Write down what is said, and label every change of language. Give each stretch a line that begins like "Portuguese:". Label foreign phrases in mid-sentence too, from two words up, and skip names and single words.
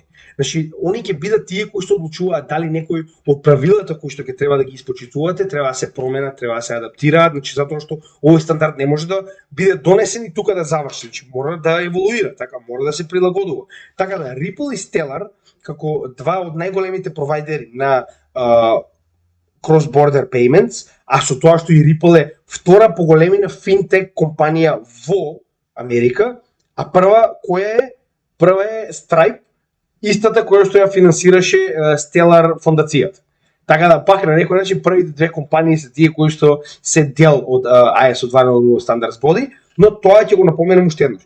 Macedonian: Значи, они ќе бидат тие кои што одлучуваат дали некој од правилата кои што ќе треба да ги испочитувате, треба да се променат, треба да се адаптираат, значи затоа што овој стандард не може да биде донесен и тука да заврши, значи мора да еволуира, така мора да се прилагодува. Така да Ripple и Stellar како два од најголемите провайдери на
English: cross-border payments,
Macedonian: а со тоа што и Ripple е втора по големина финтек компанија во Америка, а прва е Stripe, истата која што ја финансираше Stellar фондацијата. Така да пак на некој начин првите две компании се тие кои што се дел од ISO 200 Standards Body, но тоа ќе го напоменам уште еднаш.